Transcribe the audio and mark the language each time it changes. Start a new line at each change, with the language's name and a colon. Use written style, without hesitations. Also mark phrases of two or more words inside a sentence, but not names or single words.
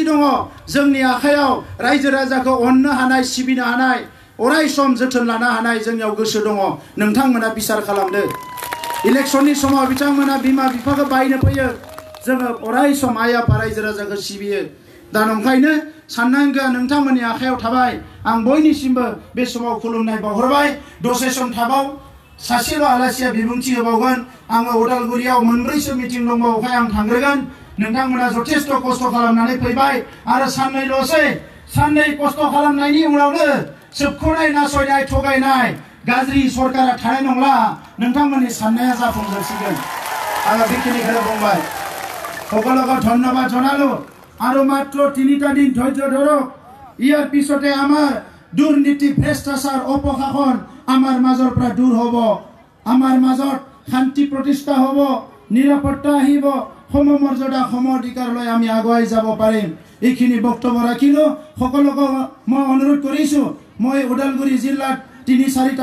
Bodo: दङ जोंनि आखायाव रायजो राजाखौ अननो हानाय सिबिनो हानाय अराय सम जोथोन लानो हानाय जोंनियाव गोसो दङ नोंथांमोना बिसार खालामदो इलेक्शननि समाव बिथांमोना बिमा बिफाखौ बायनो फैयो जोङो अराय सम आइ आफा रायजो राजाखौ सिबियो दा नंखायनो साननांगौआ नोंथांमोननि आखायाव थाबाय आं बयनिसिमबो बे समाव खुलुमनाय बावहरबाय दसे सम थाबाव सासेल' आलासिया बिबुंथि होबावगोन आङो उदालगुरियाव मोनब्रैसो मिटिं दंबावोखाय आं थांग्रोगोन नोंथांमोना जथेस्थ' खस्थ' खालामनानै फैबाय आरो साननैल'सै साननै खस्थ' खालामनायनि उनावनो सोबख'नाय नासयनाय थगायनाय गाज्रि सरकारा थानाय नंला नोंथांमोननि साननाया जाफुंजोबसिगोन आङो बेखिनिखौनो बुंबाय
Assamese: সকলকে ধন্যবাদ জানালো আৰু মাত্ৰ 3টা দিন ধৈৰ্য ধৰক ইয়াৰ পিছতে আমাৰ দুৰ্নীতি ভ্ৰষ্টাচাৰ অপশাসন আমাৰ মাজৰ পৰা দূৰ হ'ব আমাৰ মাজত শান্তি প্ৰতিষ্ঠা হ'ব নিৰাপত্তা আহিব সমমৰ্যাদা সমঅধিকাৰলৈ আমি আগুৱাই যাব পাৰিম এইখিনি বক্তব্য ৰাখিলো সকলোকে মই অনুৰোধ কৰিছো মই ওদালগুৰি জিলাত 3-4টা